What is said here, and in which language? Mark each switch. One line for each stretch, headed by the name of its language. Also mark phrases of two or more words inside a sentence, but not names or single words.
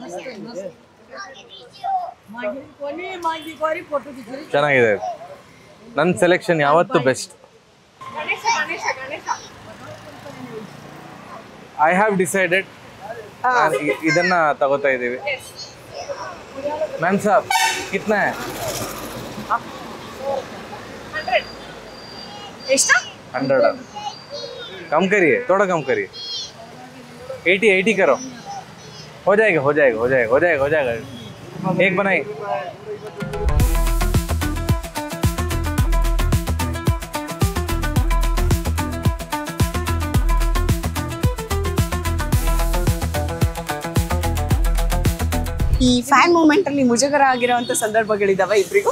Kannada: ಚೆನ್ನಾಗಿದೆ. ನನ್ನ ಸೆಲೆಕ್ಷನ್ ಯಾವತ್ತು ಬೆಸ್ಟ್.
English: I have decided
Kannada: ಇದನ್ನ ತಗೋತಾ ಇದೀವಿ.
Hindi: मैम साहब कितना है? 100 कम करिए थोड़ा कम करिए 80 करो हो जाएगा एक बनाइए
Kannada: ಈ
English: fan moment
Kannada: ಅಲ್ಲಿ ಮುಜುಗರ ಆಗಿರುವಂತ ಸಂದರ್ಭಗಳಿದಾವ ಇಬ್ರಿಗೂ?